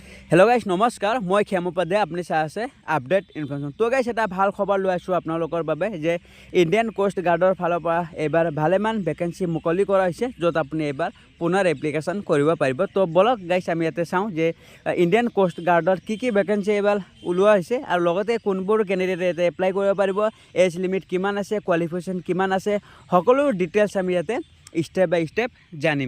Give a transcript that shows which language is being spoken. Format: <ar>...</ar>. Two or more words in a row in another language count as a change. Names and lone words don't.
<en>hello guys</en> <hi>नमस्कार मैं खेम उपाध्याय अपनी चाह आसे</hi> <en>update information.</en> <as>तो गाइस এটা ভাল খবৰ লৈ আছো আপোনালোকৰ বাবে যে ইণ্ডিয়ান কোষ্ট গাৰ্ডৰ ফালৰ পৰা এবাৰ ভালেমান ভেকেন্সি মুকলি কৰা হৈছে য'ত আপুনি এবাৰ পুনৰ এপ্লিকেশ্যন কৰিব পাৰিব। তো বলক গাইস আমি ইয়াতে চাওঁ যে ইণ্ডিয়ান কোষ্ট গাৰ্ডৰ কি ভেকেন্সি এবাৰ ওলোৱা হৈছে আৰু লগতে কোনবোৰ কেণ্ডিডেট ইয়াতে এপ্লাই কৰিব পাৰিব,</as> <en>age limit</en> <as>কিমান আছে, কোৱালিফিকেশ্যন কিমান আছে, সকলো ডিটেইলছ আমি ইয়াতে</as> <en>step by step</en> <as>জানিম।</as>